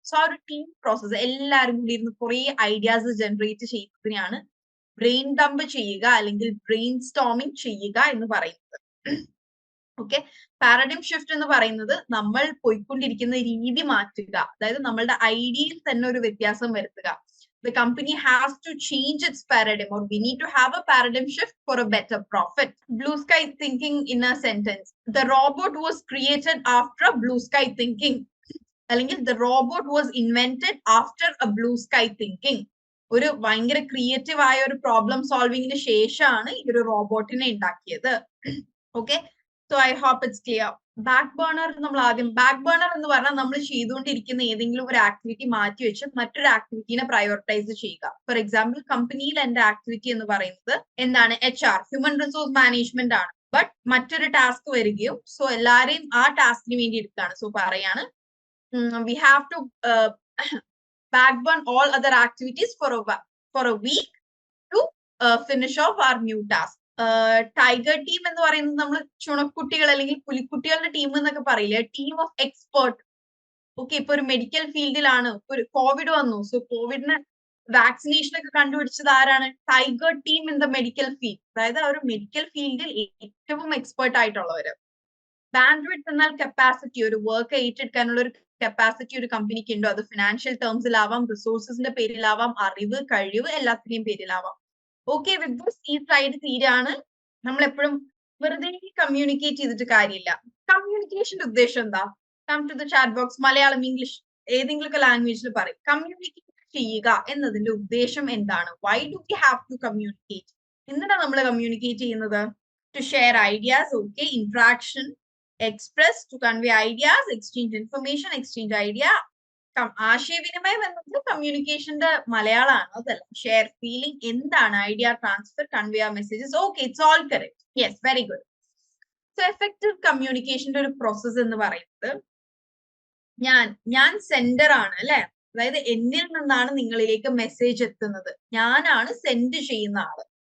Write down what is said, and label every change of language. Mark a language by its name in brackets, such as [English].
[Malayalam] So ആ ഒരു team process, എല്ലാരും കൂടി ഇരുന്ന് കുറെ ഐഡിയാസ് ജനറേറ്റ് ചെയ്യുന്നതിനെയാണ് ബ്രെയിൻ ഡംപ് ചെയ്യുക അല്ലെങ്കിൽ ബ്രെയിൻ സ്റ്റോമിംഗ് ചെയ്യുക എന്ന് പറയുന്നത്. ഓക്കെ, പാരഡൈം ഷിഫ്റ്റ് എന്ന് പറയുന്നത് നമ്മൾ പോയിക്കൊണ്ടിരിക്കുന്ന രീതി മാറ്റുക, അതായത് നമ്മളുടെ ഐഡിയയിൽ തന്നെ ഒരു വ്യത്യാസം വരുത്തുക. [English] The company has to change its paradigm, or we need to have a paradigm shift for a better profit. Blue sky thinking in a sentence. The robot was created after a blue sky thinking. അല്ലെങ്കിൽ the robot was invented after a blue sky thinking. [Malayalam] ഒരു ഭയങ്കര creative ആയ ഒരു problem സോൾവിങ്ങിന് ശേഷമാണ് ഈ ഒരു റോബോട്ടിനെ ഉണ്ടാക്കിയത്. Okay, [English] So I hope it's clear. [Malayalam] Back burner നമ്മൾ ആദ്യം, ബാക്ക് ബേണർ എന്ന് പറഞ്ഞാൽ നമ്മൾ ചെയ്തുകൊണ്ടിരിക്കുന്ന ഏതെങ്കിലും ഒരു ആക്ടിവിറ്റി മാറ്റി വെച്ച് മറ്റൊരു ആക്ടിവിറ്റിനെ പ്രയോറിറ്റൈസ് ചെയ്യുക. ഫോർ എക്സാമ്പിൾ, കമ്പനിയിൽ എന്റെ ആക്ടിവിറ്റി എന്ന് പറയുന്നത് എന്താണ്? HR, ഹ്യൂമൻ റിസോഴ്സ് മാനേജ്മെന്റ് ആണ്. ബട്ട് മറ്റൊരു ടാസ്ക് വരികയും സോ എല്ലാരെയും ആ ടാസ്കിന് വേണ്ടി എടുക്കുകയാണ്. സോ പറയാണ് [English] we have to backburn all other activities for a week to finish off our new task. [Malayalam] Tiger team എന്ന് പറയുന്നത് നമ്മൾ ചുണക്കുട്ടികൾ അല്ലെങ്കിൽ പുലിക്കുട്ടികളുടെ ടീം എന്നൊക്കെ പറയില്ലേ, ടീം ഓഫ് എക്സ്പേർട്ട്. ഓക്കെ, ഇപ്പൊ ഒരു മെഡിക്കൽ ഫീൽഡിലാണ്, ഒരു കോവിഡ് വന്നു. സോ കോവിഡിന് വാക്സിനേഷൻ ഒക്കെ കണ്ടുപിടിച്ചത് ആരാണ്? [English] Tiger team in the medical field. [Malayalam] അതായത് ആ ഒരു മെഡിക്കൽ ഫീൽഡിൽ ഏറ്റവും എക്സ്പേർട്ട് ആയിട്ടുള്ളവര്. ബാൻഡ്വിഡ്ത്ത് എന്നാൽ കപ്പാസിറ്റി, ഒരു വർക്ക് ഏറ്റെടുക്കാനുള്ള ഒരു കപ്പാസിറ്റി ഒരു കമ്പനിക്ക് ഉണ്ടോ? അത് ഫിനാൻഷ്യൽ ടേംസിലാവാം, റിസോഴ്സസിന്റെ പേരിലാവാം, അറിവ്, കഴിവ്, എല്ലാത്തിന്റെയും പേരിലാവാം. ഓക്കെ, വിത്ത് ദിസ് ഈ സൈഡ് തീരാണ്. നമ്മൾ എപ്പോഴും വെറുതെ കമ്മ്യൂണിക്കേറ്റ് ചെയ്തിട്ട് കാര്യമില്ല. കമ്മ്യൂണിക്കേഷന്റെ ഉദ്ദേശം എന്താ? [English] come to the chat box, [Malayalam] Malayalam, English, ഏതെങ്കിലുമൊക്കെ ലാംഗ്വേജിൽ പറയും. കമ്മ്യൂണിക്കേറ്റ് ചെയ്യുക എന്നതിന്റെ ഉദ്ദേശം എന്താണ്? [English] Why do we have to communicate? [Malayalam] എന്തിനാണ് നമ്മൾ കമ്മ്യൂണിക്കേറ്റ് ചെയ്യുന്നത്? [English] To share ideas. Okay, interaction, express, to convey ideas, exchange information, exchange idea. [Malayalam] ആശയവിനിമയം എന്നത് കമ്മ്യൂണിക്കേഷന്റെ മലയാളമാണ്, അതല്ല. [English] Share feeling എന്താണ്? Idea transfer, convey messages. Okay, it's all correct. Yes, very good. [Malayalam] So effective കമ്മ്യൂണിക്കേഷന്റെ ഒരു process എന്ന് പറയുന്നത്, ഞാൻ സെൻഡർ ആണ് അല്ലെ, അതായത് എന്നിൽ നിന്നാണ് നിങ്ങളിലേക്ക് മെസ്സേജ് എത്തുന്നത്, ഞാനാണ് സെൻഡ് ചെയ്യുന്ന ആള്.